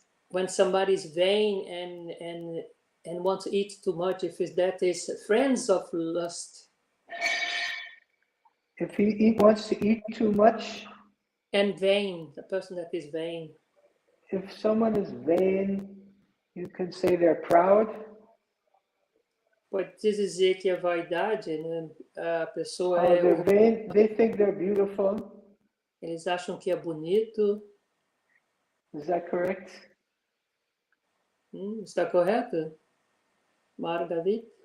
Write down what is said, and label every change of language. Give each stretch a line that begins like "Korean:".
English: When somebody's vain and wants to eat too much, if that is friends of lust. If he wants to eat too much. And vain, the person that is vain. If someone is vain, you can say they're proud.
Portuguese: Pode dizer que a vaidade, né? A pessoa
English: they're vain. They think they're beautiful.
Portuguese: Eles acham que é bonito.
English: Is that correct?
Portuguese: Está correto? Margavit?